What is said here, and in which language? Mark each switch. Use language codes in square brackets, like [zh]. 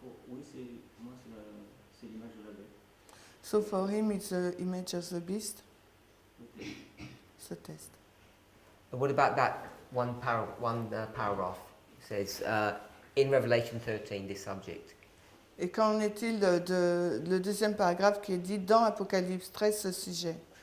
[fr] Oui, moi c'est l'image de la bête. [en] So for him, it's the image of the beast. [fr] Ce test. [en] What about that one paragraph? It says, in Revelation 13, this subject. [fr] Et qu'en est-il le deuxième paragraphe qui est dit dans Apocalypse 13 ce sujet?